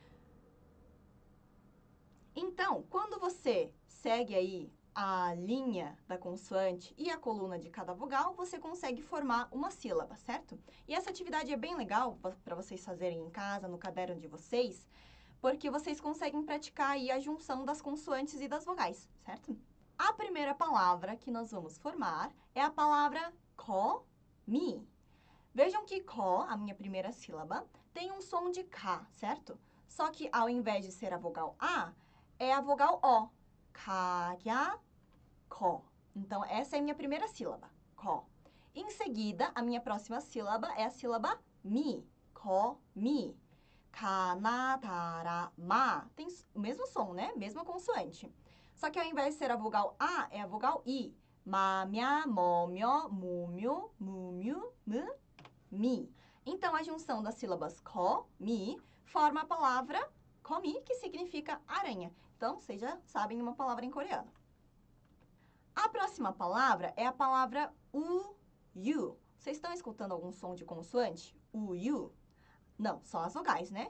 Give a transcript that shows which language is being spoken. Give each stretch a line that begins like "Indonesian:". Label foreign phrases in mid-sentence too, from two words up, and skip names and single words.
Portuguese: Então, quando você segue aí a linha da consoante e a coluna de cada vogal, você consegue formar uma sílaba, certo? E essa atividade é bem legal para vocês fazerem em casa, no caderno de vocês, porque vocês conseguem praticar aí a junção das consoantes e das vogais, certo? A primeira palavra que nós vamos formar é a palavra ko, mi. Vejam que ko, a minha primeira sílaba, tem um som de K, certo? Só que ao invés de ser a vogal A, é a vogal O.
Korean: Ka, kya, ko.
Portuguese: Então, essa é a minha primeira sílaba, ko. Em seguida, a minha próxima sílaba é a sílaba mi, ko, mi.
Korean: Kana, tara, ma.
Portuguese: Tem o mesmo som, né? Mesma consoante. Só que ao invés de ser a vogal A, é a vogal I.
Korean: Ma, mya, mo, myo, mu, myo, mu, myu, mu, mi.
Portuguese: Então, a junção das sílabas ko, mi, forma a palavra komi, que significa aranha. Então, vocês já sabem uma palavra em coreano. A próxima palavra é a palavra uyu. Vocês estão escutando algum som de consoante? Uyu? Não, só as vogais, né?